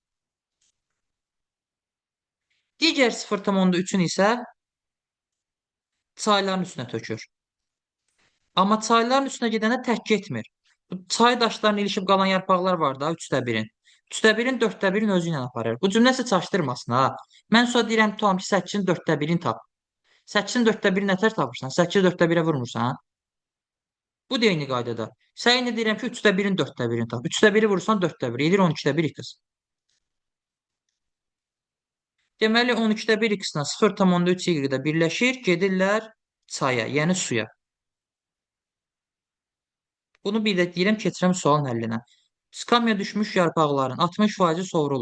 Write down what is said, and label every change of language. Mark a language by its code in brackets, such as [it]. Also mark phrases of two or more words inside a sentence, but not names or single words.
[az] Digər 0,3-ün isə çayların üstünə tökür. Amma çayların üstünə gedəndə tək getmir. Bu çay daşlarına ilişib qalan yarpaqlar var da, 3/1-in. 3/1-in 4/1-in özü ilə aparır. Bu cümləsi çaşdırmasın ha. Mən sonra deyirəm, tutam ki, 8-in 4/1-ini tap. 8-in 4/1-i nətər tapırsan? 8-i 4/1-ə vurmursan. Bu da eyni qaydada. Sən indi deyirəm ki, 3/1-in 4/1-ini tap. 3/1-i vurursan 4/1, edir 12/1 x. Deməli 12/1 x-lə 0,3 y-də birləşir, gedirlər çaya, yəni suya. Bunu bir də deyirəm, keçirəm sualın həllinə. Skamya düşmüş yarpaqların 60%-i sovrulur.